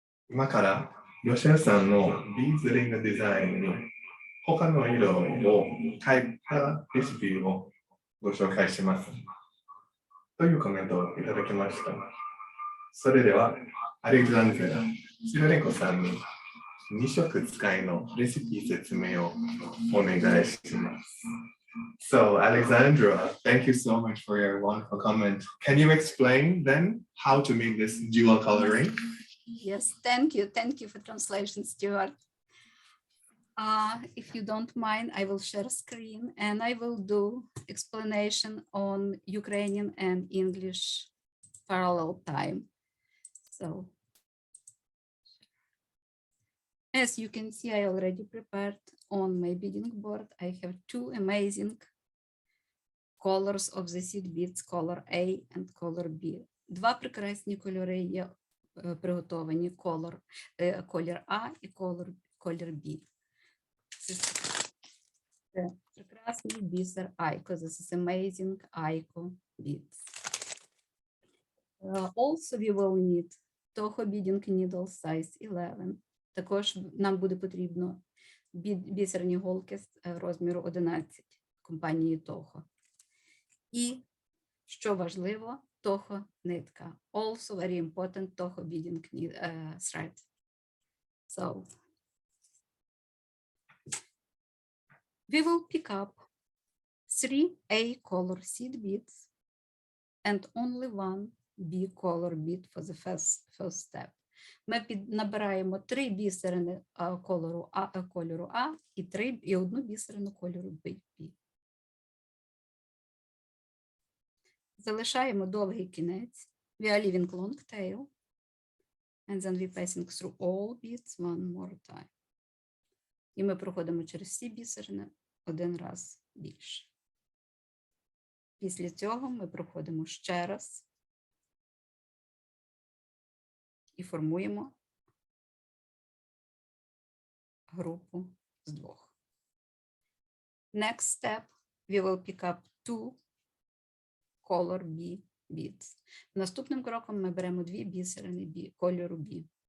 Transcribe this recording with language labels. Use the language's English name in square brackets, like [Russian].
[Japanese] 今からロシアさんのビーズリングデザインに他の色を変えたレシピをご紹介します。というコメントをいただきました。それでは、アレクサンドラ・シルレンコさんに2色使いのレシピ説明をお願いします。 [English] So Alexandra, thank you so much for your wonderful comment. Can you explain then how to make this dual coloring? Yes, thank you. Thank you for translation, Stuart. If you don't mind, I will share screen and I will do explanation on Ukrainian and English parallel time. So, as you can see, I already prepared on my beading board. I have two amazing colors of the seed beads, color A and color B. [Ukrainian] Два прекрасні кольори є приготовані, колір А і колір B. Це прекрасний бісер Айко. [English] This is amazing Айко beads. Also we will need TOHO beading needle size 11. [Ukrainian] Також нам буде потрібно бісерні голки з розміру 11 компанії TOHO. І, що важливо, TOHO нитка. [English] Also very important TOHO beading thread. So, we will pick up 3 A color seed beads and only one B color bead for the first step. [Ukrainian] Ми набираємо 3 бісерини кольору А і одну бісерину кольору B. Залишаємо довгий кінець. [English] We are leaving long tail. And then we passing through all beads one more time. [Ukrainian] І ми проходимо через всі бісерини один раз більше. Після цього ми проходимо ще раз і формуємо групу з двох. [English] Next step, we will pick up 2 color B beads. [Ukrainian] Наступним кроком ми беремо 2 бісерини кольору B.